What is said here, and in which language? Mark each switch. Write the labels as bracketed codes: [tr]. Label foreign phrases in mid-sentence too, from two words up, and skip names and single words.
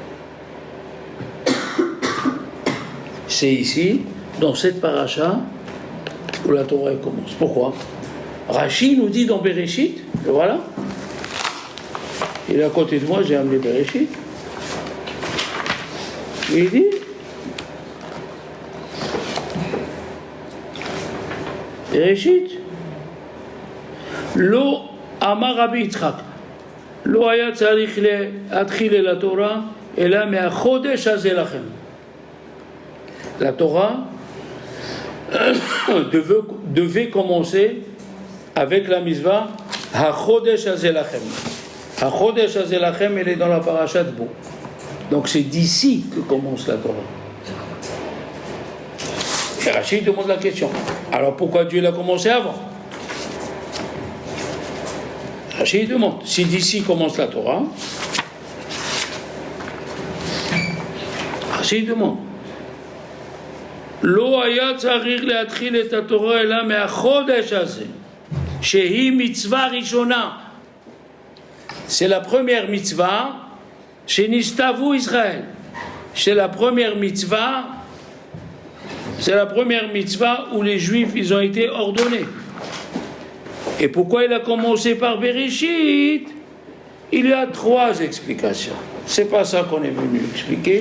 [fr] C'est ici, dans cette paracha, où la Torah elle commence. Pourquoi? Rashi nous dit dans Bereshit, le voilà. Il est à côté de moi, j'ai amené Bereshit. Il dit [he] בראשית לא אמר רבי יצחק לא היה צריך להתחיל [fr] la Torah [he] אלא מהחודש הזה לכם. [fr] La Torah devait commencer avec la mitzvah [he] החודש הזה לכם. החודש הזה לכם, [fr] elle est dans la paracha de Bo. Donc c'est d'ici que commence la Torah. Et Rachid demande la question. Alors pourquoi Dieu l'a commencé avant? Rachid demande. Si d'ici commence la Torah, Rachid demande. [he] לא היה צריך להתחיל את התורה אלא מהחודש הזה שהיא מצווה ראשונה. [fr] C'est la première mitzvah [he] שנסתוו ישראל. [fr] C'est la première mitzvah où les Juifs ils ont été ordonnés. Et pourquoi il a commencé par Bereshit? Il y a 3 explications. C'est pas ça qu'on est venu expliquer.